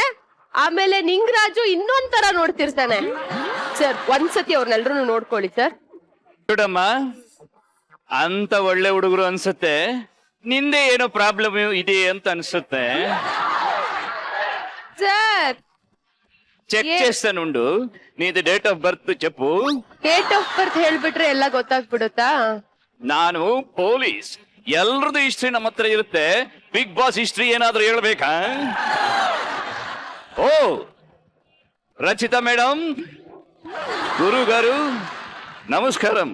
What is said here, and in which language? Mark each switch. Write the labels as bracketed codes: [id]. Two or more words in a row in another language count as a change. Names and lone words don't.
[kn] ಆಮೇಲೆ ನಿಂಗರಾಜು ಇನ್ನೊಂಥರ ನೋಡ್ತಿರ್ತಾನೆ. ಸರ್ ಒಂದ್ಸತಿ ಅವ್ರನ್ನೆಲ್ರು ನೋಡ್ಕೊಳ್ಳಿ ಸರ್. ನೋಡಮ್ಮ, ಅಂತ ಒಳ್ಳೆ ಹುಡುಗರು ಅನ್ಸುತ್ತೆ, ನಿಂದೆ ಏನೋ ಪ್ರಾಬ್ಲಮ್ ಇದೆ ಅಂತ ಅನ್ಸುತ್ತೆ. ಸರ್ [te] ಚೆಕ್ చేస్తానుండు. నీది [en] date of birth [te] చెప్పు. [en] date of birth [kn] ಹೇಳ್ಬಿಟ್ರೆ ಎಲ್ಲ ಗೊತ್ತಾಗ್ಬಿಡುತ್ತಾ? ನಾನು ಪೊಲೀಸ್, ಎಲ್ರದ್ದು ಹಿಸ್ಟ್ರಿ ನಮ್ಮ ಹತ್ರ ಇರುತ್ತೆ. ಬಿಗ್ ಬಾಸ್ ಹಿಸ್ಟ್ರಿ ಏನಾದ್ರೂ ಹೇಳ್ಬೇಕಾ? ಓ ರಚಿತಾ ಮೇಡಮ್, [te] గురు గారు నమస్కారం.